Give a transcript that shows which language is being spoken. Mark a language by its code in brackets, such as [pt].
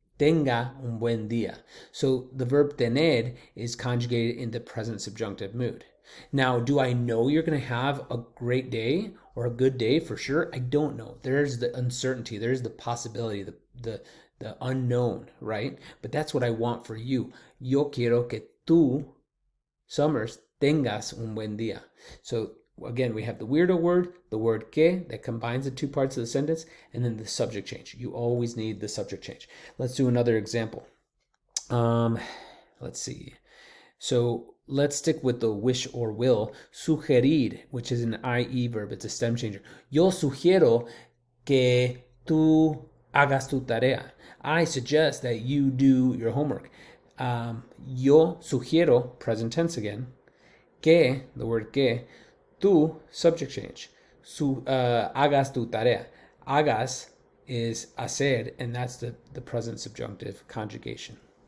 [es] tenga un buen día. [en] So the verb tener is conjugated in the present subjunctive mood. Now, do I know you're going to have a great day or a good day for sure? I don't know. There's the uncertainty. There's the possibility, the unknown, right? But that's what I want for you. [es] Yo quiero que tú, Summers, tengas un buen día. [en] So again, we have the weirdo word, the word que, that combines the two parts of the sentence, and then the subject change. You always need the subject change. Let's do another example. Let's see. So let's stick with the wish or will. Sugerir, which is an IE verb. It's a stem changer. [es] Yo sugiero que tú hagas tu tarea. [en] I suggest that you do your homework. [es] Yo sugiero, [en] present tense again, que, the word que, tú, subject change. [es] Hagas tu tarea. [en] Hagas is hacer, and that's the present subjunctive conjugation.